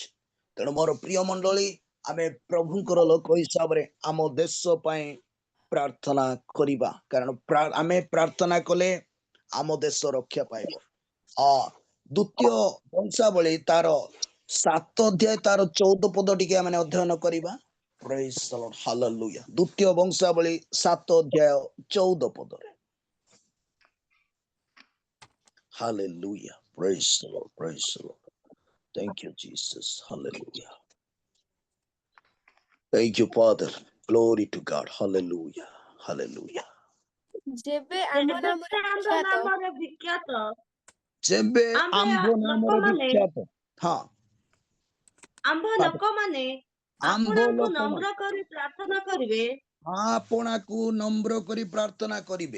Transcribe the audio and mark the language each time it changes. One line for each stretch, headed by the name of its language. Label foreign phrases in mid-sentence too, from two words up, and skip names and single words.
Odia: ତେଣୁ ମୋର ପ୍ରିୟ ମଣ୍ଡଳୀ, ଆମେ ପ୍ରଭୁଙ୍କର ଲୋକ ହିସାବରେ ଆମ ଦେଶ ପାଇଁ ପ୍ରାର୍ଥନା କରିବା, କାରଣ ଆମେ ପ୍ରାର୍ଥନା କଲେ ଆମ ଦେଶ ରକ୍ଷା ପାଇବ। ଦ୍ୱିତୀୟ ବଂଶାବଳୀ ତାର 7 ଅଧ୍ୟାୟ ତାର 14 ପଦ ଟିକେ ଆମେ ଅଧ୍ୟୟନ କରିବା।
English: Praise the Lord.
Odia: ହାଲେଲୁୟା। ଦ୍ୱିତୀୟ ବଂଶାବଳୀ 7 ଅଧ୍ୟାୟ 14 ପଦରେ।
English: Hallelujah. Praise the Lord. Praise the Lord. Thank you, Jesus. Hallelujah. Thank you, Father. Glory to God. Hallelujah. Hallelujah.
Odia: ଯେବେ ଆମ୍ଭ ଯେବେ ନାମରେ ଆମ୍ଭ ବିଖ୍ୟାତ ନାମରେ ବିଖ୍ୟାତ ଯେବେ ଆମ୍ଭେ ଆମ୍ଭ ନାମରେ ଲୋକମାନେ ବିଖ୍ୟାତ, ହଁ, ଆମ୍ଭ ଲୋକମାନେ ଆମ୍ଭ ଆପଣଙ୍କୁ ଲୋକମାନେ ନମ୍ର କରି ପ୍ରାର୍ଥନା କରିବେ ଆପଣାକୁ ନମ୍ର କରି ପ୍ରାର୍ଥନା କରିବେ,